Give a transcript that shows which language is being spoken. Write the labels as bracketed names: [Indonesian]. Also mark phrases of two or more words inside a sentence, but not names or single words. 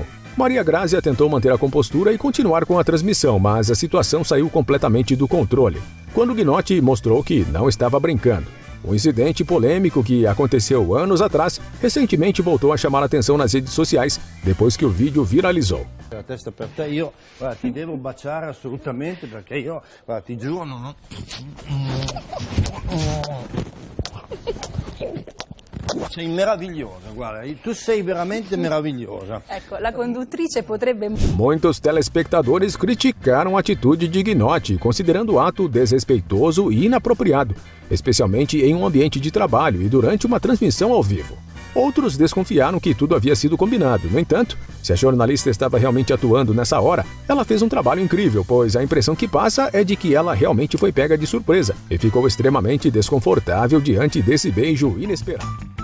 [Portuguese] Maria Grazia tentou manter a compostura e continuar com a transmissão, mas a situação saiu completamente do controle, quando Ghinotti mostrou que não estava brincando. Um incidente polêmico que aconteceu anos atrás, recentemente voltou a chamar a atenção nas redes sociais, depois que o vídeo viralizou. [Italian] La testa per te, io ti devo baciare assolutamente perché io ti giuro non... Sei meravigliosa, guarda, tu sei veramente meravigliosa. Ecco, la conduttrice potrebbe... [Portuguese] Muitos telespectadores criticaram a atitude de Ghinotti, considerando o ato desrespeitoso e inapropriado, especialmente em um ambiente de trabalho e durante uma transmissão ao vivo. Outros desconfiaram que tudo havia sido combinado. No entanto, se a jornalista estava realmente atuando nessa hora, ela fez um trabalho incrível, pois a impressão que passa é de que ela realmente foi pega de surpresa e ficou extremamente desconfortável diante desse beijo inesperado.